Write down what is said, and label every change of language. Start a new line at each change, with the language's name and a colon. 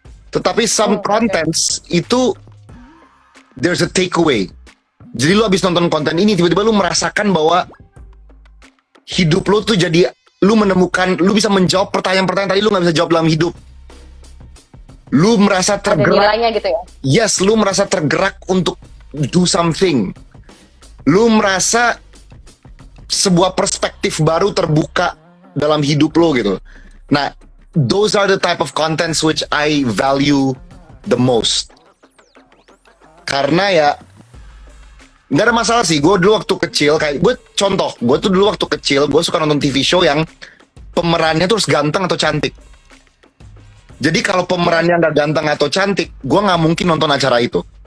English: Tetapi some contents itu, there's a takeaway.
Indonesian: Jadi lu habis nonton konten ini, tiba-tiba lu merasakan bahwa hidup lu tuh jadi, lu menemukan, lu bisa menjawab pertanyaan-pertanyaan tadi lu gak bisa jawab dalam hidup. Lu merasa Ada tergerak. nilainya gitu ya? Yes, lu merasa tergerak untuk
English: do something.
Indonesian: Lu merasa sebuah perspektif baru terbuka dalam hidup lo gitu.
English: Nah, those are the type of contents which I value the most.
Indonesian: Karena ya nggak ada masalah sih. Gue dulu waktu kecil kayak gue tuh dulu waktu kecil gue suka nonton TV show yang pemerannya tuh harus ganteng atau cantik. Jadi kalau pemerannya nggak ganteng atau cantik, gue nggak mungkin nonton acara itu.